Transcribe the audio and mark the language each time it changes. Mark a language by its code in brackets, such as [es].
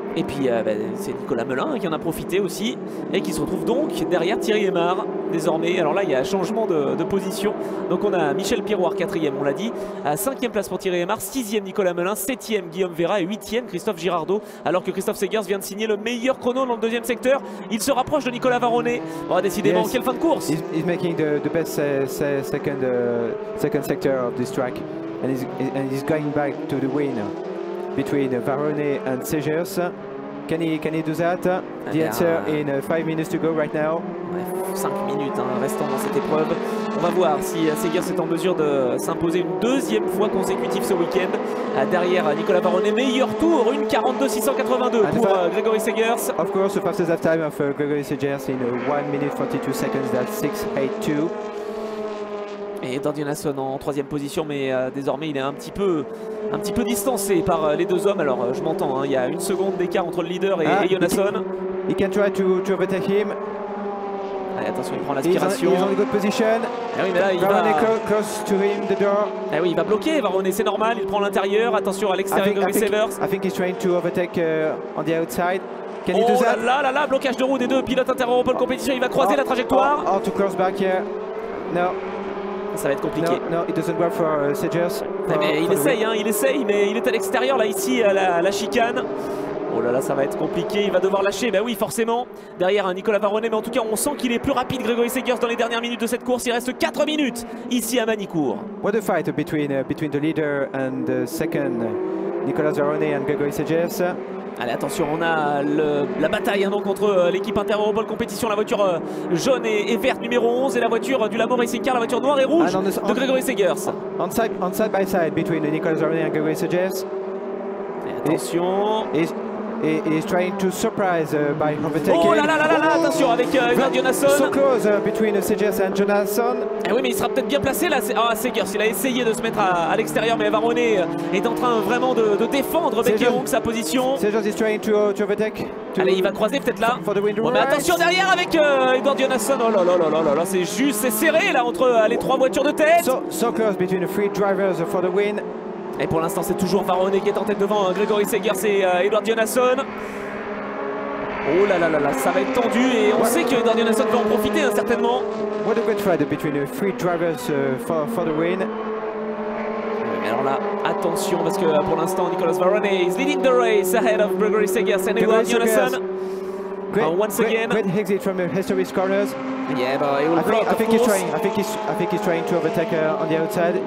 [fr] Et puis c'est Nicolas Melin qui en a profité aussi et qui se retrouve donc derrière Thierry Aymar désormais. Alors là il y a un changement de position. Donc on a Michel Piroir 4e, on l'a dit, à 5e place pour Thierry Aymar, 6e Nicolas Melin, 7e Guillaume Vera et 8e Christophe Girardot. Alors que Christophe Segers vient de signer le meilleur chrono dans le 2e secteur. Il se rapproche de Nicolas Varrone. Oh, décidément, quelle fin de course! [en] He's making the best second sector of this track and he's going back to the win between Varrone and Segers. Can he do that? The answer in 5 minutes to go right now. [fr] Bref, 5 minutes restant dans cette épreuve. On va voir si Segers est en mesure de s'imposer une deuxième fois consécutive ce week-end. Derrière Nicolas Varrone, meilleur tour, une 42.682 pour Gregory Segers. [en] Of course, the fastest lap time of Gregory Segers in 1 minute 42 seconds, that's 6.82. [fr] Et Edward Jonasson en 3e position, mais désormais il est un petit peu distancé par les deux hommes. Alors je m'entends, il y a 1 seconde d'écart entre le leader et Jonasson. [en] He can try to overtake him. [fr] Allez, attention, il prend l'aspiration. [en] He's on a good position. [fr] Ah oui, mais là, [en] Varrone close to him, the door. [fr] Ah oui, il va bloquer Varrone, c'est normal, il prend l'intérieur. Attention à l'extérieur de Severs. [en] I think he's trying to overtake on the outside. Can he do that? [fr] Oh là là, blocage de roue des deux pilotes inter-Europol compétition, il va croiser la trajectoire. [en] Oh, too close back here. No. [fr] Ça va être compliqué. [en] No, it doesn't work for Segers. [fr] Mais il essaye, mais il est à l'extérieur là, ici à la chicane. Oh là là, ça va être compliqué, il va devoir lâcher, bah oui forcément. Derrière Nicolas Varrone, mais en tout cas on sent qu'il est plus rapide Gregory Segers dans les dernières minutes de cette course. Il reste 4 minutes ici à Manicourt. [en] What a fight between the leader and the second, Nicolas Varrone and Gregory Segers. [fr] Allez, attention, on a la bataille donc entre l'équipe Inter-Europol compétition, la voiture jaune et verte numéro 11 et la voiture du Lamo Racing Car, la voiture noire et rouge de Gregory Segers. [en] On side by side between Nicolas Varrone and Gregory Segers. [fr] Et attention. [en] He's trying to surprise by overtaking. [fr] Oh là là là là, attention avec Edward Jonasson. [en] So close between Segers and Jonasson. [fr] Eh oui, mais il sera peut-être bien placé là. Segers, il a essayé de se mettre à l'extérieur, mais Varrone est en train vraiment de défendre bec et ongle sa position. [en] Segers is trying to overtake. [fr] Allez, il va croiser peut-être là. Oh, mais attention derrière avec Edward Jonasson. Oh là là là là là, c'est juste, c'est serré là entre les 3 voitures de tête. [en] So close between the 3 drivers for the win. [fr] Et pour l'instant c'est toujours Varrone qui est en tête devant Gregory Segers et Edward Jonasson. Oh là là là là, ça va être tendu et on sait que Edward Jonasson va en profiter certainement. [en] What a good fight between the 3 drivers for the win. [fr] Mais alors là, attention parce que pour l'instant [en] Nicolas Varrone is leading the race ahead of Gregory Segers and Edward Jonasson. Once again, great exit from the history corners. Yeah, but he will I think he's trying to overtake on the outside.